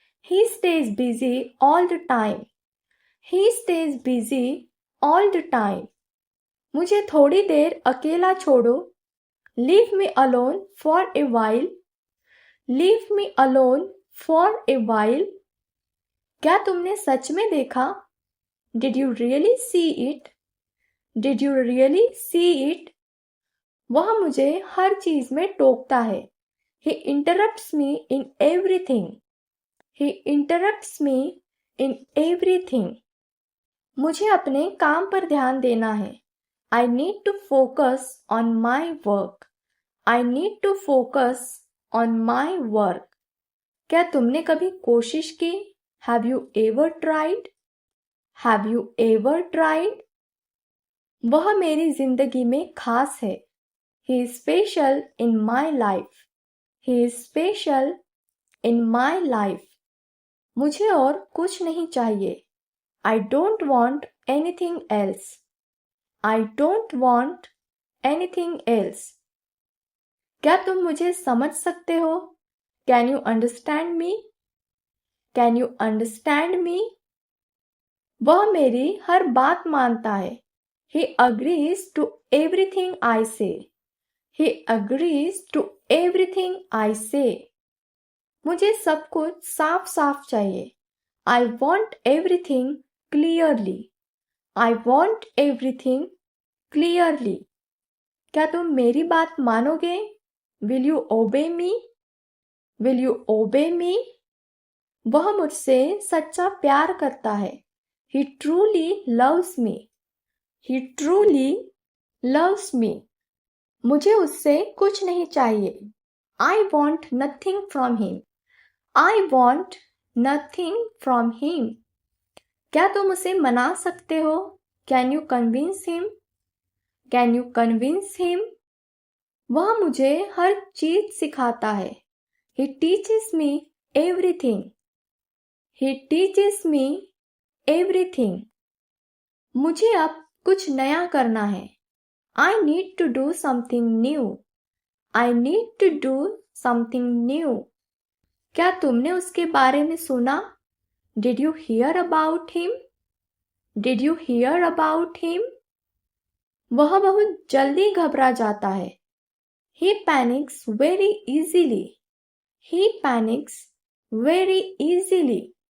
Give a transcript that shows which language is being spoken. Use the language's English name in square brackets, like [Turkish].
[English] He stays busy all the time. He stays busy all the time. [Hindi] मुझे थोड़ी देर अकेला छोड़ो. [English] Leave me alone for a while. Leave me alone for a while. [Hindi] क्या तुमने सच में देखा? [English] Did you really see it? Did you really see it? [Hindi] वह मुझे हर चीज में टोकता है. [English] He interrupts me in everything. He interrupts me in everything. [Hindi] मुझे अपने काम पर ध्यान देना है. [English] I need to focus on my work. I need to focus on my work. [Hindi] क्या तुमने कभी कोशिश की? [English] Have you ever tried? Have you ever tried? [Hindi] वह मेरी जिंदगी में खास है. [English] He is special in my life. He is special in my life. [Hindi] मुझे और कुछ नहीं चाहिए. [English] I don't want anything else. I don't want anything else. [Hindi] क्या तुम मुझे समझ सकते हो? [English] Can you understand me? Can you understand me? [Hindi] वह मेरी हर बात मानता है. [English] He agrees to everything I say. He agrees to everything I say. [Hindi] मुझे सब कुछ साफ साफ चाहिए. [English] I want everything clearly. I want everything clearly. [Hindi] क्या तुम मेरी बात मानोगे? [English] Will you obey me? Will you obey me? [Hindi] वह मुझसे सच्चा प्यार करता है. [English] He truly loves me. He truly loves me. [Hindi] मुझे उससे कुछ नहीं चाहिए. [English] I want nothing from him. I want nothing from him. [Hindi] क्या तुम उसे मना सकते हो? [English] Can you convince him? Can you convince him? [Hindi] वह मुझे हर चीज सिखाता है. [English] He teaches me everything. He teaches me everything. [Hindi] मुझे अब कुछ नया करना है. [English] I need to do something new. I need to do something new. [Hindi] क्या तुमने उसके बारे में सुना? [English] Did you hear about him? Did you hear about him? [Hindi] वह बहुत जल्दी घबरा जाता है. [English] He panics very easily. He panics very easily.